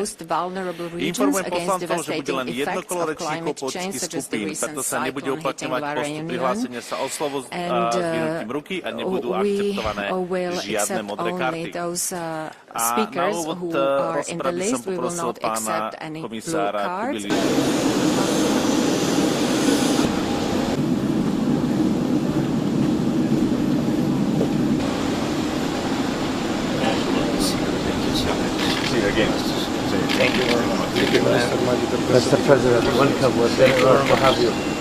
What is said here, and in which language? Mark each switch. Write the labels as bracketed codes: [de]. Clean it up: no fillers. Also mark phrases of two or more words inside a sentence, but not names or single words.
[sk] Informujem poslancov, že bude len jedno kolo rečníkov politických skupín, preto sa nebude uplatňovať postup prihlásenia sa o slovo s vyhnutím ruky a nebudú akceptované žiadne modré karty. A na úvod rozpravy som poprosil pána komisára Kubiliusa. [en] Thank you very much. Mr. President, welcome. We're thankful to have you.